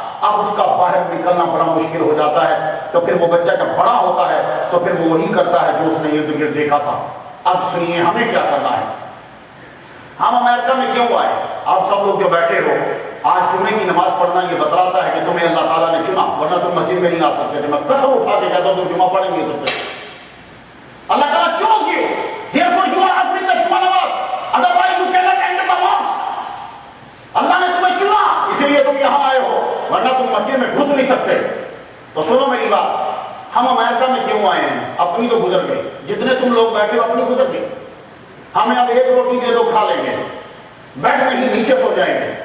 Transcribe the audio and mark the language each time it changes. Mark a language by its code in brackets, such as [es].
[ur] اب اس کا باہر نکلنا بڑا مشکل ہو جاتا ہے. تو پھر وہ بچہ جب بڑا ہوتا ہے تو پھر وہ وہی کرتا ہے جو اس نے ارد گرد دیکھا تھا. اب سنیے ہمیں کیا کرنا ہے. ہم امریکہ میں کیوں آئے؟ آپ سب لوگ جو بیٹھے ہو, آج جمعے کی نماز پڑھنا یہ بتلاتا ہے کہ تمہیں اللہ تعالیٰ نے چنا, ورنہ تم مسجد میں نہیں آ سکتے تھے. میں قسم اٹھا کے کہتا ہوں تم جمعہ پڑھ نہیں سکتے. [en] اللہ تعالیٰ chose you, therefore you are offering the Jummah Namaz, otherwise you cannot enter the mosque. [ur] اللہ نے تمہیں چنا, اسی لیے تم یہاں آئے ہو, ورنہ تم مسجد میں گھس نہیں سکتے. تو سنو میری بات, ہم امریکہ میں کیوں آئے ہیں؟ اپنی تو گزر گئی, جتنے تم لوگ بیٹھے ہو اپنی گزر گئی. ہمیں اب ایک روٹی دے دو کھا لیں گے, بیڈ میں ہی نیچے سو جائیں گے.